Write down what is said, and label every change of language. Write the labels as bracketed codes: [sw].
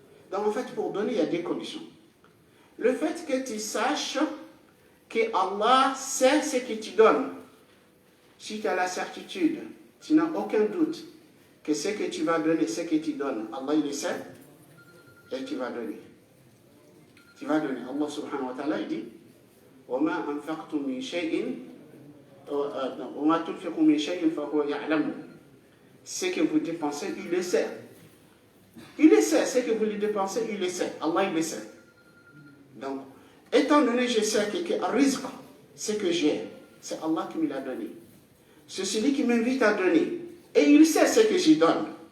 [fr] Donc en fait, pour donner, il y a des conditions. Le fait que tu saches que Allah sait ce que tu donnes. Si tu as la certitude, tu n'as aucun doute que ce que tu vas donner, ce que tu donnes, Allah il le sait, et tu vas donner. Tu vas donner. Allah subhanahu wa ta'ala il dit [ar] وَمَا أَنفَقْتُم مِّن شَيْءٍ وَمَا تُنْفِقُوا مِن شَيْءٍ فَهُوَ يَعْلَمُ. [fr] Ce que vous dépensez, il le sait. Il le sait, ce que vous lui dépensez, il le sait. Allah il le sait. Donc, étant donné que je sais que rizq, ce que j'ai, c'est Allah qui me l'a donné. C'est celui qui m'invite à donner. Et il sait ce que je donne.